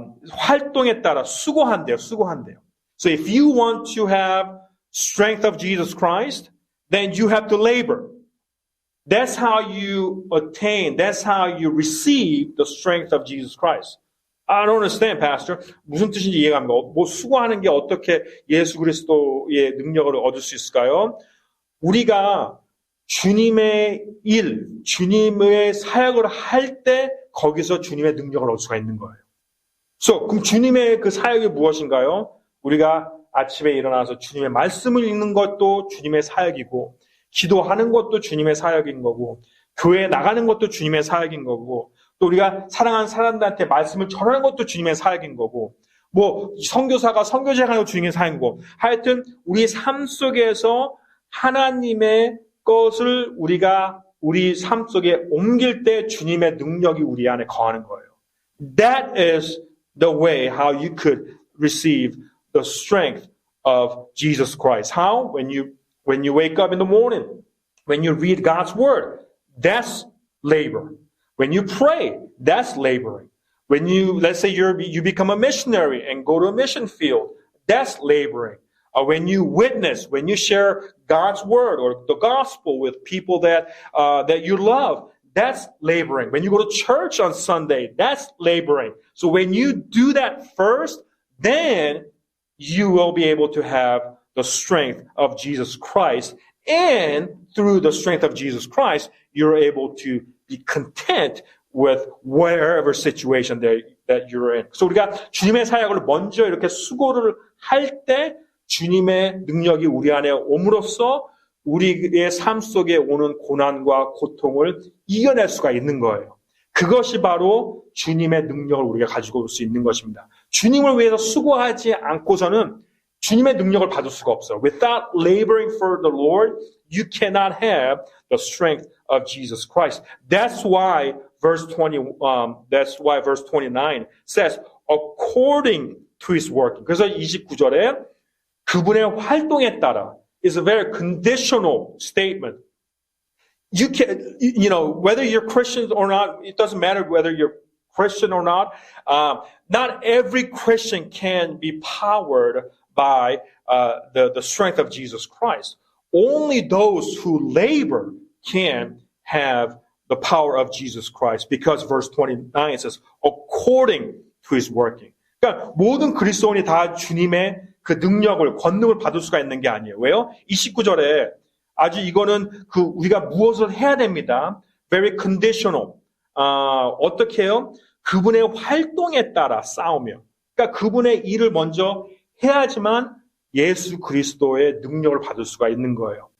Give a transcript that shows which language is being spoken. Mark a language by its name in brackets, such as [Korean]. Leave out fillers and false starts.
[Korean] 활동에 따라 수고한대요. [English] So if you want to have strength of Jesus Christ, then you have to labor. That's how you attain, that's how you receive the strength of Jesus Christ. I don't understand, Pastor. [Korean] 무슨 뜻인지 이해가 안 가요. 수고하는 게 어떻게 예수 그리스도의 능력을 얻을 수 있을까요? 우리가 주님의 일, 주님의 사역을 할 때 거기서 주님의 능력을 얻을 수가 있는 거예요. So, 그럼 주님의 그 사역이 무엇인가요? 우리가 아침에 일어나서 주님의 말씀을 읽는 것도 주님의 사역이고 기도하는 것도 주님의 사역인 거고 교회에 나가는 것도 주님의 사역인 거고 또 우리가 사랑하는 사람들한테 말씀을 전하는 것도 주님의 사역인 거고 선교사가 선교제하는 것도 주님의 사역인 거고 하여튼 우리 삶 속에서 하나님의 것을 우리가 우리 삶 속에 옮길 때 주님의 능력이 우리 안에 거하는 거예요. [English] That is the way how you could receive the strength of Jesus Christ. How? When you wake up in the morning, when you read God's word, that's labor. When you pray, that's laboring. When let's say you become a missionary and go to a mission field, that's laboring. When you witness, when you share God's word or the gospel with people that you love, that's laboring. When you go to church on Sunday, that's laboring. So when you do that first, then you will be able to have the strength of Jesus Christ. And through the strength of Jesus Christ, you're able to be content with whatever situation that you're in. [Korean] So 우리가 주님의 사역을 먼저 이렇게 수고를 할 때 주님의 능력이 우리 안에 옴으로써 우리의 삶 속에 오는 고난과 고통을 이겨낼 수가 있는 거예요. 그것이 바로 주님의 능력을 우리가 가지고 올 수 있는 것입니다. 주님을 위해서 수고하지 않고서는 주님의 능력을 받을 수가 없어요. [English] Without laboring for the Lord, you cannot have the strength of Jesus Christ. That's why verse 29 says, according to his working. [Korean] 그래서 29절에 그분의 활동에 따라 [English] is a very conditional statement. You can, whether you're Christians or not, it doesn't matter whether you're Christian or not. Not every Christian can be powered by the strength of Jesus Christ. Only those who labor can have the power of Jesus Christ, because verse 29 says, according to his working. [Korean] 그러니까 모든 그리스도인이 다 주님의 그 능력을, 권능을 받을 수가 있는 게 아니에요. 왜요? 29절에 아주 이거는 우리가 무엇을 해야 됩니다. [English] Very conditional. [Korean] 어떻게 해요? 그분의 활동에 따라 싸우며. 그러니까 그분의 일을 먼저 해야지만 예수 그리스도의 능력을 받을 수가 있는 거예요.